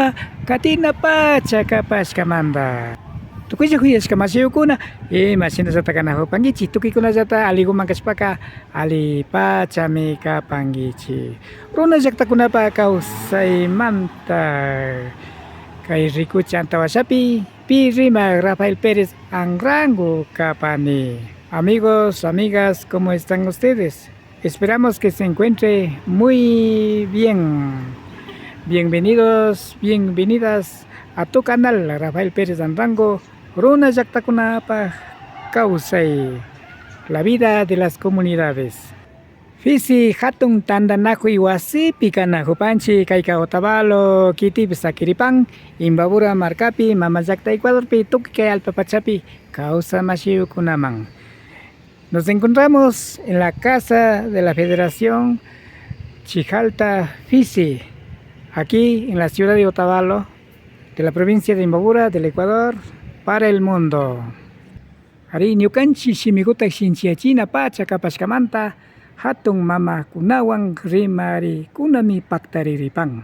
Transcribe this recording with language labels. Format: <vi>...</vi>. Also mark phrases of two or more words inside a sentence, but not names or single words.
<qu>katina pacha kapashkamanta tukuylla kuyashka masiyukuna ima shinallata kanajupankichik tukuykunallata aliguman kashpaka ali pachami kapankichik runa llaktakunapa kawsaymanta kay rikucha antawashapi pi rima Rafael Pérez Anrango Capani.</qu> <es>Amigos, amigas, ¿cómo están ustedes? Esperamos que se encuentre muy bien. Bienvenidos, bienvenidas a tu canal Rafael Pérez Anrango, Runa Yaktakunapa Kausai, la vida de las comunidades.</es> <qu>Fisi hatun tandanajo iwasipi kanajupanchik kayka Otavalo kitipi Saquiripán Imbabura markapi mama llakta Ecuadorpi tukuy kay allpapachapi kawsamashiyukunaman.</qu> <es>Nos encontramos en la casa de la Federación Chijalta Fisi, aquí en la ciudad de Otavalo, de la provincia de Imbabura, del Ecuador, para el mundo.</es> <qu>Ari ñukanchik shimikuta shinchiyachina pacha kapashkamanta hatun mama kunawan rimari kunami paktariripan.</qu>